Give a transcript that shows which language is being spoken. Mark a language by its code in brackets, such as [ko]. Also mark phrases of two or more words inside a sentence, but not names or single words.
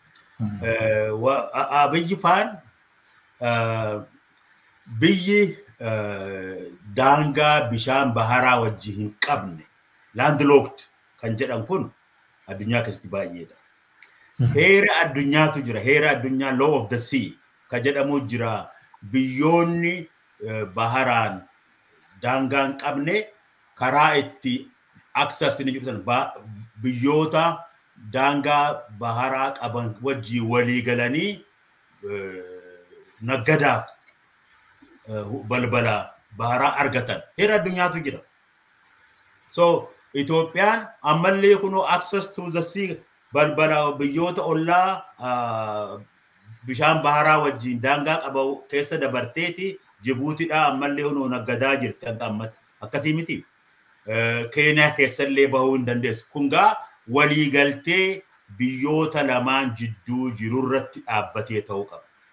[om] Abiy faan biyyi daangaa bishaan baharaa wajji hin qabne landlocked kan jedhan kun addunyaa keessatti baay'eedha. Heera addunyaatu jira. Heera addunyaa [en] law of the sea [om] kan jedhamu jira. Biyyoonni baharaan daangaa hin qabne karaa itti access ni jiru san biyyoota daangaa baharaa qaban wajjii walii galanii naggadaaf balbala baharaa argatan heera addunyaatu jira. So Itoophiyaan ammallee kunoo [en] access to the sea [om] balbala biyyoota ollaa bishaan baharaa wajjin daangaa qabu keessa dabarteeti Jibuutiidha ammallee kunoo naggadaa jirti ammatti akkasii miti. Keeniyaa keessallee bahuu hin dandeessu. Kungaa walii galtee biyyoota lamaan jidduu jirurratti dhaabbatee ta'uu qaba.